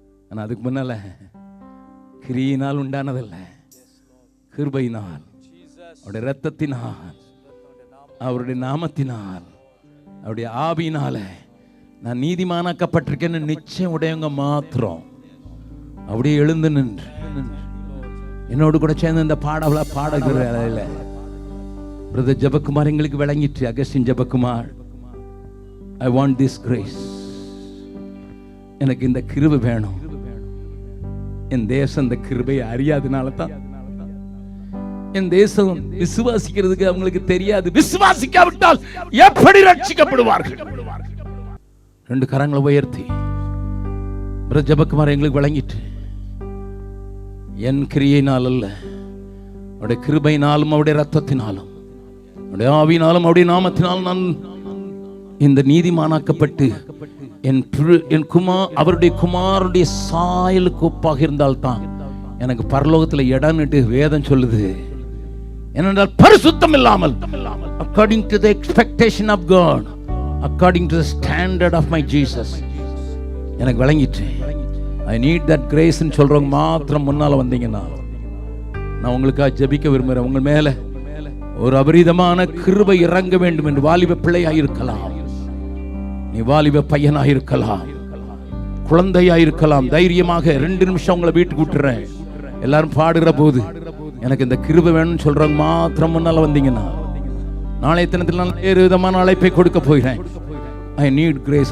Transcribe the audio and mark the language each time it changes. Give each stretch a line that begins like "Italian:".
Tamil: ஆனா அதுக்கு முன்னால கிரியினால் உண்டானதல்ல, கிருபையினால், அவருடைய இரத்தத்தினால், அவருடைய நாமத்தினால், அவருடைய ஆவியினால நான் நீதிமானாக்கப்பட்டிருக்கேன்னு நிச்சயம் உடையவங்க மாத்திரம் அப்படியே எழுந்து நின்று என்னோடு கூட சேர்ந்து இந்த பாடவள பாடுகிற வேலையில பிரதர் ஜெபக்குமார் எங்களுக்கு விளங்கிட்டு. Augustine Jebakumar,
English: I want this grace.
Tamil: எனக்கு இந்த கிருபை வேணும். என் தேசம் இந்த கிருபையை அறியாதனால தான் என் தேசம் விசுவாசிக்கிறதுக்கு அவங்களுக்கு தெரியாது. விசுவாசிக்காவிட்டால் எப்படி ரட்சிக்கப்படுவார்கள்? ரெண்டு கரங்களை உயர்த்தி பிரதர் ஜெபக்குமார் எங்களுக்கு விளங்கிட்டு, என் கிரியையினால் அல்ல, அவருடைய கிருபையினாலும் அவருடைய ரத்தத்தினாலும் அவருடைய ஆவியினாலும் அவருடைய நாமத்தினாலும் நான் இந்த நீதிமானாக்கப்பட்டு என் அவருடைய குமாருடைய சாயலுக்கு ஒப்பாக இருந்தால்தான் எனக்கு பரலோகத்தில் இடம்னுட்டு வேதம் சொல்லுது. ஏனென்றால் பரிசுத்தம் இல்லாமல்,
English: according to the expectation of God, according to the standard of my Jesus,
Tamil: எனக்கு விளங்கிட்டு
English: I need that grace
Tamil: ன்னு சொல்றவங்க மாத்திரம் முன்னால வந்தீங்கன்னா நான் உங்களுக்காக ஜெபிக்க விரும்புகிறேன். உங்கள் மேல ஒரு அபரிதமான கிருபை இறங்க வேண்டும் என்று. வாலிப பிள்ளையாயிருக்கலாம், நீ வாலிப பையனாயிருக்கலாம், குழந்தையாயிருக்கலாம், தைரியமாக 2 நிமிஷம் உங்களை வீட்டுக்கு விட்டுறேன். எல்லாரும் பாடுகிற போது எனக்கு இந்த கிருபை வேணும்னு சொல்றவங்க மாத்திரம் முன்னால வந்தீங்கன்னா நாளைய தினத்தில் நான் வேறு விதமான அழைப்பை கொடுக்க போகிறேன்.
English: I need grace.